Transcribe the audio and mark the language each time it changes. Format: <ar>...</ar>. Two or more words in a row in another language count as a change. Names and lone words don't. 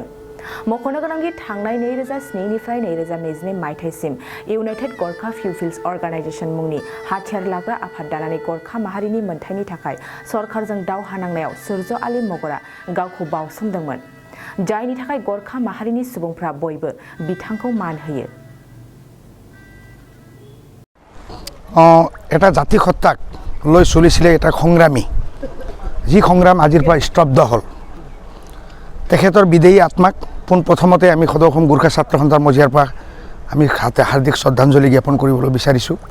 <brx>मख'नो गोनांदि थांनाय 2007 निफ्राय 2022 मायथाइसिम इउनाइटेड गरखा पिपल्स अर्गानाइजेशन मुंनि हाथियार लाग्रा आफाद दानानै गरखा माहारिनि मोनथायनि थाखाय सरकारजों दावहा नांनायाव सुरज आलिम मगरआ गावखौ बावसोमदोंमोन, जायनि थाखाय गरखा माहारिनि सुबुंफ्रा बयबो बिथांखौ मान होयो।</brx> <as>এটা জাতি হত্যাক লৈ চলিছিলে এটা সংগ্ৰামী, যি সংগ্ৰাম আজিৰ পৰা স্তব্ধ হ'ল। তেখেতৰ বিদেয়ী আত্মাক পোনপ্ৰথমতে আমি সদৌ অসম গোৰ্খা ছাত্ৰ সন্থাৰ মজিয়াৰ পৰা আমি হাৰ্দিক শ্ৰদ্ধাঞ্জলি জ্ঞাপন কৰিবলৈ বিচাৰিছোঁ।</as>